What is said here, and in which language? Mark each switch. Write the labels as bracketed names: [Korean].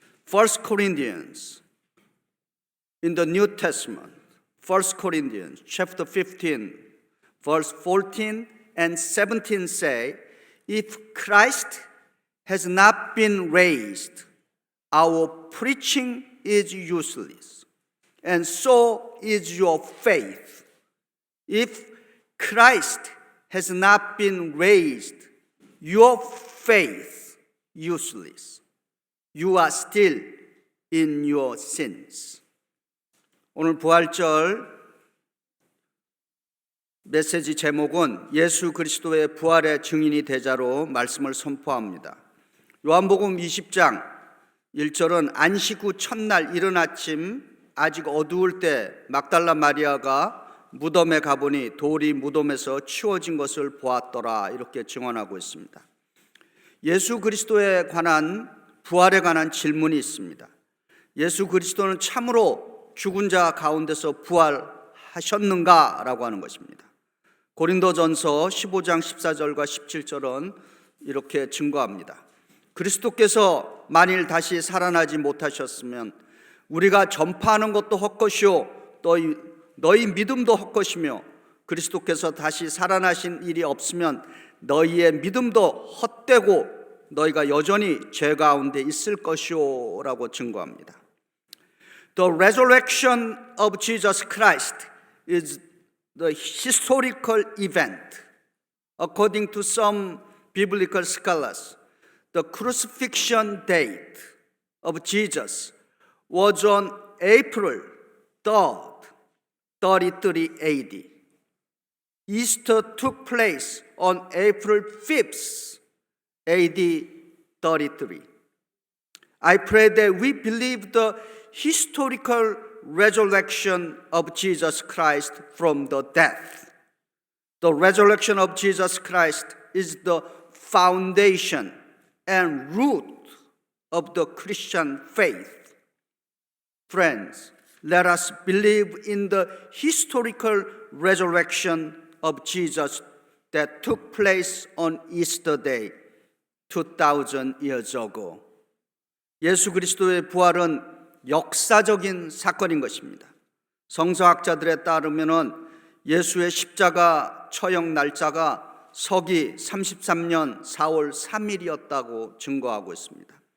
[English] 1 Corinthians in the New Testament, 1 Corinthians chapter 15, verse 14 and 17 say, if Christ has not been raised, our preaching is useless, and so is your faith. If Christ has not been raised, your faith useless. You are still in your sins. [Korean] 오늘 부활절 메시지 제목은 예수 그리스도의 부활의 증인이 되자로 말씀을 선포합니다. 요한복음 20장 1절은 안식 후 첫날 이른 아침 아직 어두울 때 막달라 마리아가 무덤에 가보니 돌이 무덤에서 치워진 것을 보았더라, 이렇게 증언하고 있습니다. 예수 그리스도에 관한 부활에 관한 질문이 있습니다. 예수 그리스도는 참으로 죽은 자 가운데서 부활하셨는가? 라고 하는 것입니다. 고린도전서 15장 14절과 17절은 이렇게 증거합니다. 그리스도께서 만일 다시 살아나지 못하셨으면 우리가 전파하는 것도 헛것이요 너희 믿음도 헛것이며 그리스도께서 다시 살아나신 일이 없으면 너희의 믿음도 헛되고 너희가 여전히 죄 가운데 있을 것이오 라고 증거합니다. [English] The resurrection of Jesus Christ is the historical event. According to some biblical scholars, the crucifixion date of Jesus was on April 3rd, 33 AD. Easter took place on April 5th, AD 33. I pray that we believe the historical resurrection of Jesus Christ from the death. The resurrection of Jesus Christ is the foundation and root of the Christian faith. Friends, let us believe in the historical resurrection of Jesus that took place on Easter Day 2000 years ago. [Korean] 예수 그리스도의 부활은 역사적인 사건인 것입니다. 성서학자들에 따르면 예수의 십자가 처형 날짜가 서기 33년 4월 3일이었다고 증거하고 있습니다.